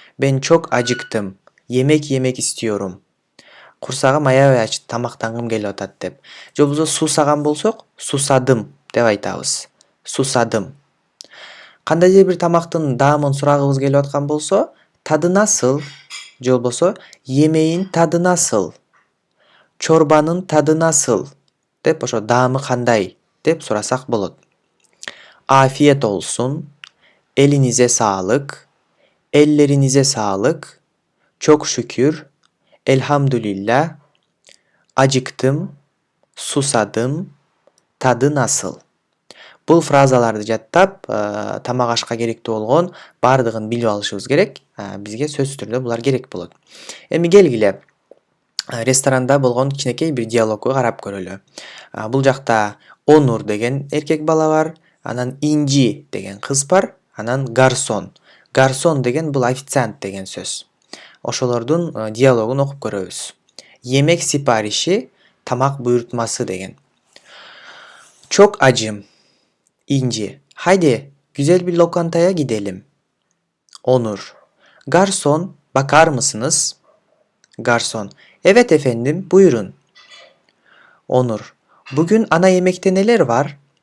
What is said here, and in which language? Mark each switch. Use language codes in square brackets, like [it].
[tr] Ben çok acıktım. Yemek yemek istiyorum. [ky] Курсагым аябай ачты, тамактангым келип атат деп. Же болбосо суусаган болсок, [tr] susadım [ky] деп айтабыз. [tr] Susadım. [ky] Кандайдыр бир тамактын даамын сурагыбыз келип аткан болсо, [tr] tadı nasıl? [ky] Же болбосо [tr] yemeğin tadı nasıl? Çorbanın tadı nasıl? [ky] Деп ошо даамы кандай деп сурасак болот. [tr] Afiyet olsun. Elinize sağlık. Ellerinize sağlık. Çok şükür. Elhamdülillah. Acıktım. Susadım. Tadı nasıl? [ky] Бул фразаларды жаттап, тамак ашка керектүү болгон бардыгын билип алышыбыз керек. Бизге сөзсүз түрдө булар керек болот. Эми келгиле ресторанда болгон кичинекей бир диалогго карап көрөлү. Бул жакта Onur деген эркек бала бар, анан Инжи деген кыз бар, анан гарсон. Гарсон деген бул официант деген сөз. Ошолордун диалогун окуп көрөбүз. [tr] Yemek siparişi, [ky] тамак буйртмасы деген. [tr] Çok acım. İnci. Haydi, güzel bir lokantaya gidelim. Onur. Garson, bakar mısınız? Garson. Evet efendim, buyurun. Onur. Bugün ana yemekte neler var?